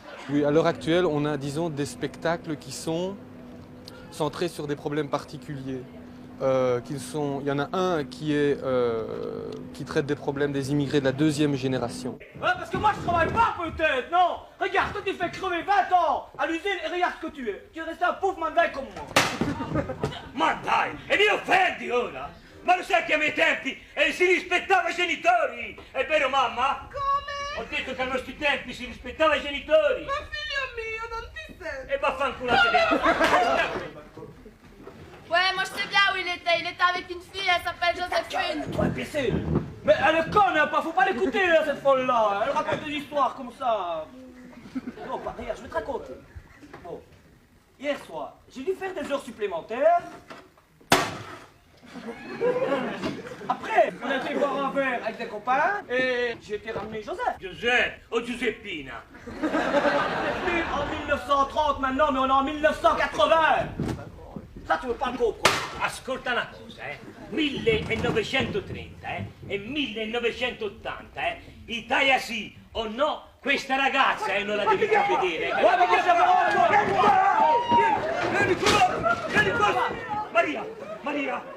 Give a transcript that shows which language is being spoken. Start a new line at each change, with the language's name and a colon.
French: Oui, à l'heure actuelle, on a, disons, des spectacles qui sont centrés sur des problèmes particuliers. il y en a un qui traite des problèmes des immigrés de la deuxième génération. Ouais, parce que moi je travaille pas peut-être, non. Regarde, toi tu fais crever 20 ans à l'usine et regarde ce que tu es. Tu es resté un pauvre mandai comme moi.
Italian: Ma dai, e vi offendi ora? Ma lo sai che ai miei tempi si rispettava i genitori? È vero mamma? Come? Ho detto che ai nostri tempi si rispettava i genitori. Ma figlio mio, non ti sento. E vaffanculate dentro.
French: Ouais, moi je sais bien où il était avec une fille, elle s'appelle Joséphine. Ouais, PC. Mais elle est conne, hein, faut pas l'écouter hein, cette folle-là. Elle raconte des histoires comme ça. Non, pas regarde, je vais te raconter. Bon, hier soir, j'ai dû faire des heures supplémentaires. Après, on a été boire un verre avec des copains et j'ai été ramener Joseph.
Italian: Giuseppe o Giuseppina?
French: Plus en 1930 maintenant, mais on est en 1980. Ça, tu veux pas le comprendre.
Italian: Ascolta una cosa, 1930 e 1980, Italia sì o no, questa ragazza non la devi più vedere. Guarda che Vieni qua! Vieni qua! Maria! Maria!